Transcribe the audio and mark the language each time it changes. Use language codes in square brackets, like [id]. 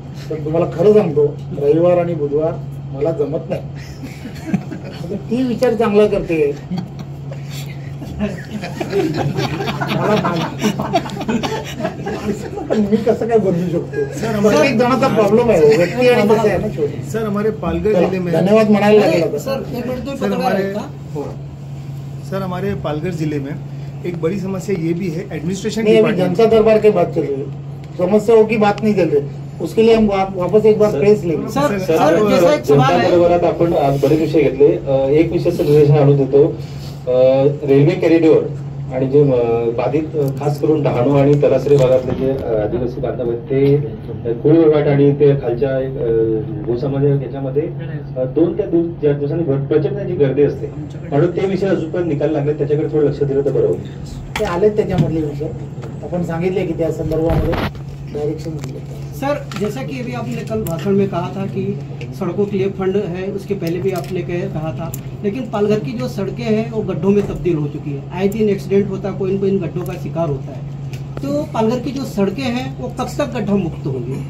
[mr] पण तुम्हाला खरं सांगतो, रविवार आणि बुधवार मला जमत नाही. ती विचार चांगला करते. मी कसं काय बदलू शकतो? प्रत्येक जणाचा प्रॉब्लेम आहे, व्यक्ती आणि कसं आहे ना. [hi] सर हमारे पालघर जिले में [mr] धन्यवाद म्हणायला लागेल. [hi] सर हमारे पालघर जिले में एक बड़ी समस्या ये भी है, एडमिनिस्ट्रेशन जनता दरबार की बात चल रही है, समस्याओं की बात नहीं चल रही. उसके लिए हम वापस एक बार प्रेस लेंगे. [mr] जनता दरबारात आपण आज बरेच विषय घेतले. एक विषयाचं निवेदन आणून देतो. रेल्वे कॉरिडॉर आणि जे बाधित खास करून डहाणू आणि तलासरी भागातले जे आदिवासी बांधव आहेत ते कुळवट आणि ते खालच्या भूसमाज याच्यामध्ये 2 ते 4 दिवसांनी प्रचंड त्यांची गर्दी असते. म्हणून ते विषय अजून पण निकाल लागले, त्याच्याकडे थोडं लक्ष दिलं तर बरं होईल. ते आलेत त्याच्यामधले विषय. आपण सांगितले की त्या संदर्भामध्ये डायरेक्शन दिले. [hi] सर, जैसा कि अभी आपने कल भाषण में कहा था कि सड़कों के लिए फंड है, उसके पहले भी आपने कहा था, लेकिन पालघर की जो सड़कें हैं वो गड्ढों में तब्दील हो चुकी है. आए दिन एक्सीडेंट होता है, कोई न कोई इन गड्ढों का शिकार होता है. तो पालघर की जो सड़कें हैं वो कब तक गड्ढा मुक्त होंगी?